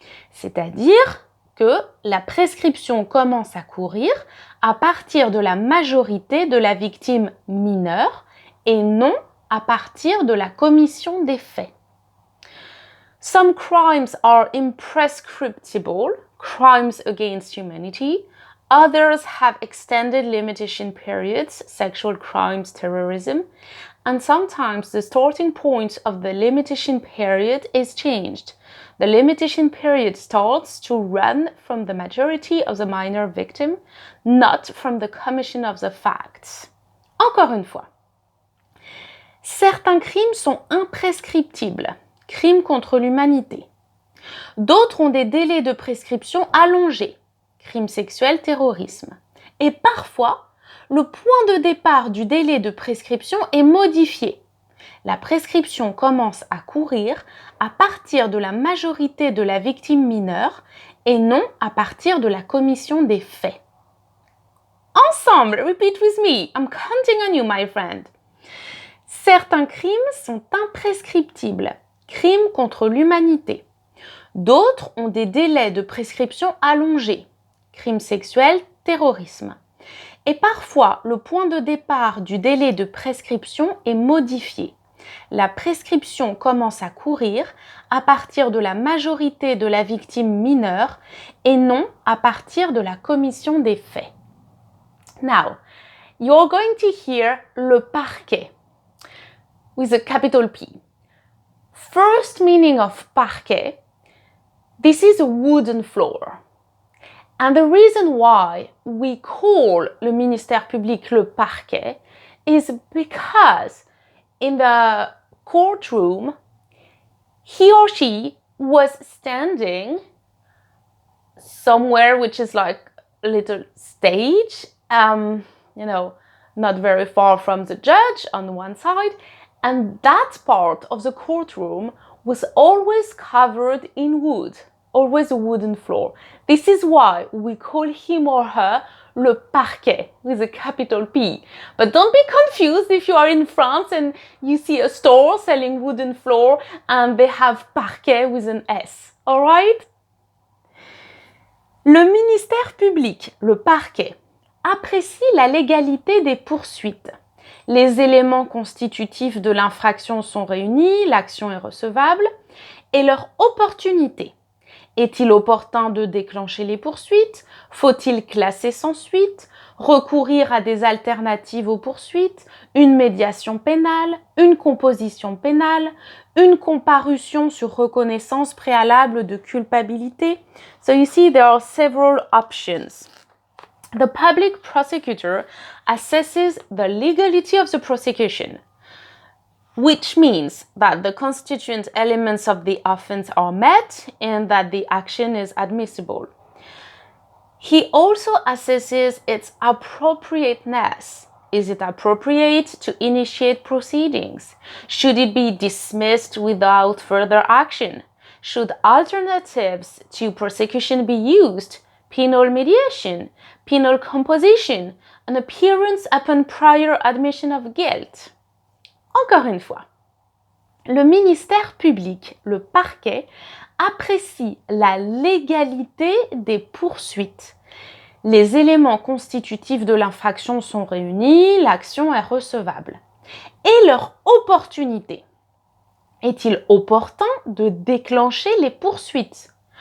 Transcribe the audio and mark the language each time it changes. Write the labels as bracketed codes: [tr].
[fr] C'est-à-dire que la prescription commence à courir à partir de la majorité de la victime mineure et non à partir de la commission des faits. [en] Some crimes are imprescriptible, crimes against humanity. Others have extended limitation periods, sexual crimes, terrorism. And sometimes the starting point of the limitation period is changed. The limitation period starts to run from the majority of the minor victim, not from the commission of the facts. [fr] Encore une fois. Certains crimes sont imprescriptibles. crime contre l'humanité. D'autres ont des délais de prescription allongés, crime sexuel, terrorisme. Et parfois, le point de départ du délai de prescription est modifié. La prescription commence à courir à partir de la majorité de la victime mineure et non à partir de la commission des faits. [en] Ensemble, repeat with me. I'm counting on you, my friend. [fr] Certains crimes sont imprescriptibles, crimes contre l'humanité. D'autres ont des délais de prescription allongés, crimes sexuels, terrorisme. Et parfois, le point de départ du délai de prescription est modifié. La prescription commence à courir à partir de la majorité de la victime mineure et non à partir de la commission des faits. [en] Now, you're going to hear le parquet with a capital P. First meaning of parquet, this is a wooden floor. And the reason why we call le ministère public le parquet is because in the courtroom, he or she was standing somewhere which is like a little stage, not very far from the judge on one side, and that part of the courtroom was always covered in wood, always a wooden floor. This is why we call him or her le parquet with a capital P. But don't be confused if you are in France and you see a store selling wooden floor and they have parquet with an S. Alright? [fr] Le ministère public, le parquet, apprécie la légalité des poursuites. Les éléments constitutifs de l'infraction sont réunis, l'action est recevable, et leur opportunité. Est-il opportun de déclencher les poursuites? Faut-il classer sans suite? Recourir à des alternatives aux poursuites? Une médiation pénale? Une composition pénale? Une comparution sur reconnaissance préalable de culpabilité? [en] So you see there are several options. The public prosecutor assesses the legality of the prosecution, which means that the constituent elements of the offense are met and that the action is admissible. He also assesses its appropriateness. Is it appropriate to initiate proceedings? Should it be dismissed without further action? Should alternatives to prosecution be used? Penal mediation, penal composition, an appearance upon prior admission of guilt. [fr] Encore une fois, le ministère public, le parquet, apprécie la légalité des poursuites. Les éléments constitutifs de l'infraction sont réunis, l'action est recevable. Et leur opportunité. Est-il opportun de déclencher les poursuites?